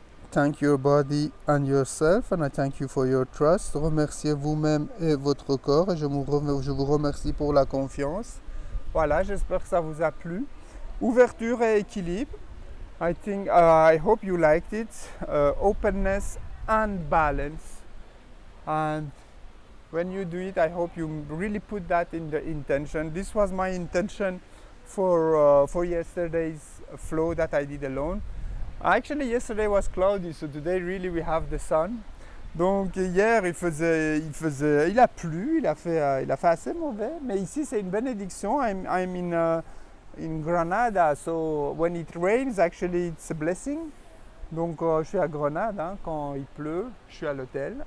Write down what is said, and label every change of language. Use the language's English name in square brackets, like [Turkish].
[English] Thank your body and yourself, and I thank you for your trust. [French] Remerciez vous-même et votre corps, et je vous remercie pour la confiance. Voilà, j'espère que ça vous a plu. Ouverture et équilibre. [English] I hope you liked it. Openness and balance. And when you do it, I hope you really put that in the intention. This was my intention for yesterday's flow that I did alone. Actually, yesterday was cloudy, so today really we have the sun. [French] Donc hier il a plu, il a fait assez mauvais, mais ici c'est une bénédiction. [English] I'm in Granada, so when it rains, actually it's a blessing. [French] Donc je suis à Grenade, hein, quand il pleut, je suis à l'hôtel.